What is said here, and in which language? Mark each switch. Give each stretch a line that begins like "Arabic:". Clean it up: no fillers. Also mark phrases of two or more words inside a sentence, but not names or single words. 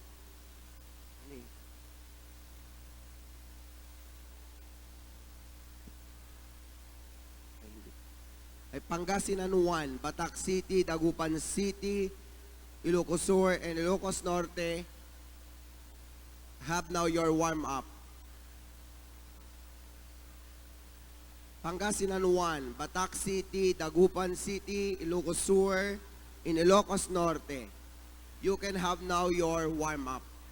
English: Ay Pangasinan 1, Batak City, Dagupan City, Ilocos Sur, and Ilocos Norte. Have now your warm-up. Pangasinan 1, Batak City, Dagupan City, Ilocos Sur, in Ilocos Norte. You can have now your warm-up.